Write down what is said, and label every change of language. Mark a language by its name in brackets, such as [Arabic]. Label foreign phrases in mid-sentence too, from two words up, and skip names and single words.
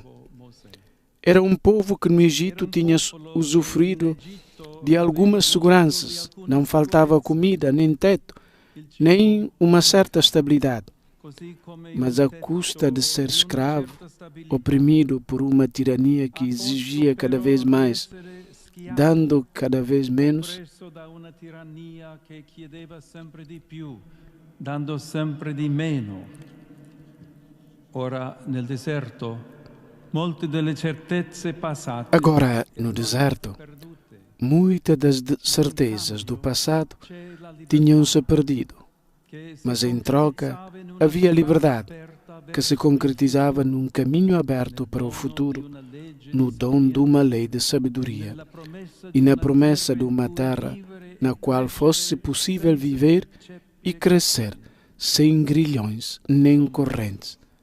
[Portuguese] Era um povo que no Egito tinha usufruído de algumas seguranças, não faltava comida, nem teto, nem uma certa estabilidade. Mas à custa de ser escravo, oprimido por uma tirania que exigia cada vez mais, dando cada vez menos, [Italian] dando sempre di meno. Ora nel deserto, molte delle certezze passate. [Portuguese] Agora, no deserto, muitas das certezas do passado tinham-se perdido. Mas em troca havia liberdade, que se concretizava num caminho aberto para o futuro, no dom de uma lei de sabedoria e na promessa de uma terra na qual fosse possível viver e crescer sem grilhões nem correntes.